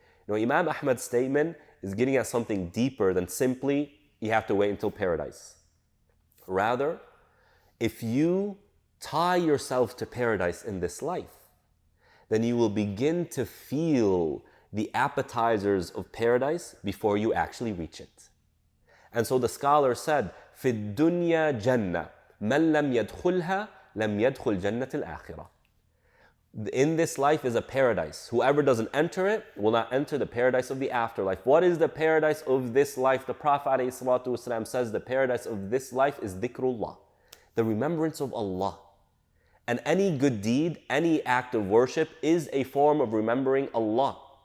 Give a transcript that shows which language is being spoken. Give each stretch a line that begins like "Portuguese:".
English: Imam Ahmad's statement is getting at something deeper than simply you have to wait until paradise. Rather, if you tie yourself to paradise in this life, then you will begin to feel the appetizers of paradise before you actually reach it. And so the scholar said,
Arabic: في الدنيا جنة من لم يدخلها لم يدخل جنة الآخرة.
English: In this life is a paradise. Whoever doesn't enter it will not enter the paradise of the afterlife. What is the paradise of this life? The Prophet ﷺ says the paradise of this life is dhikrullah, the remembrance of Allah. And any good deed, any act of worship is a form of remembering Allah.